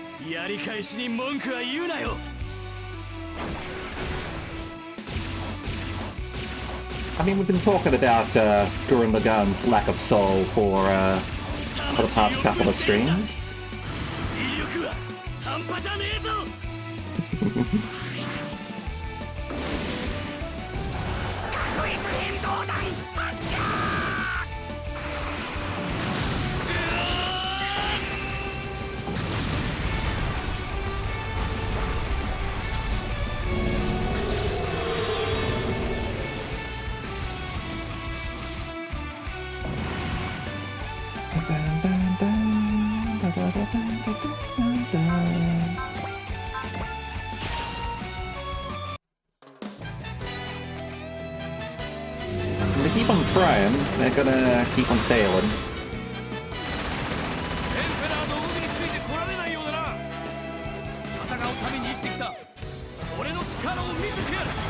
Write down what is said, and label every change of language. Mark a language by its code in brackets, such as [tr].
[ja] やり返しに文句は言うなよ。 [en] I mean, we've been talking about Gurren Lagan's lack of soul for the past couple of streams. [ja] 威力は半端じゃねえぞ。確率変動弾発射。 [en] They keep on trying, they're gonna keep on failing. [ja] エンペラーの海について来られないようだな。戦うために生きてきた俺の力を見せてやる。